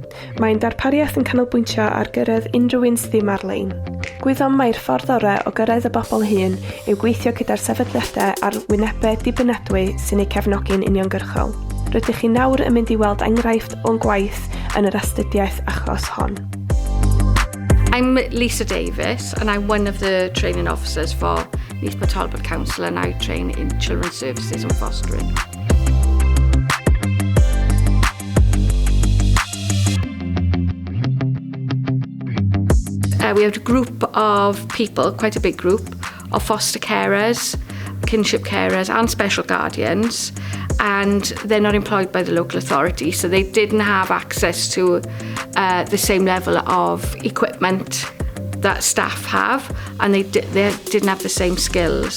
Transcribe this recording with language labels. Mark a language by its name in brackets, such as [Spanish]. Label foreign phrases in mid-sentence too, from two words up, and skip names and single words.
[Welsh] Mae'n darpariaeth yn canolbwyntio ar gyrraedd unrhyw un sydd ddim ar-lein. Gwyddom mae'r ffordd orau o gyrraedd y bobl hyn yw gweithio gyda'r sefydliadau ar wynebau dibynadwy sy'n eu cefnogi'n uniongyrchol. Rydych chi nawr yn mynd i weld enghraifft o'n gwaith yn yr astudiaeth achos hon. [English] I'm Lisa Davis and I'm one of the training officers for Talbot Council, and I train in children's services and fostering. We have a group of people, quite a big group, of foster carers, kinship carers and special guardians, and they're not employed by the local authority, so they didn't have access to the same level of equipment that staff have, and they didn't have the same skills.